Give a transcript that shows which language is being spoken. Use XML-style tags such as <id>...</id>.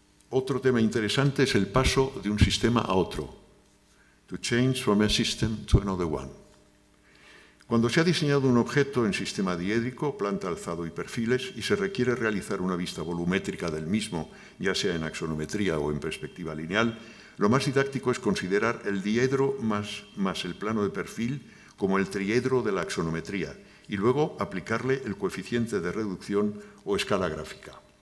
<es>Otro tema interesante es el paso de un sistema a otro.</es> <en>To change from a system to another one.</en> <es>Cuando se ha diseñado un objeto en sistema diédrico, planta, alzado y perfiles, y se requiere realizar una vista volumétrica del mismo, ya sea en axonometría o en perspectiva lineal, lo más didáctico es considerar el diedro más el plano de perfil como el triedro de la axonometría y luego aplicarle el coeficiente de reducción o escala gráfica.</es>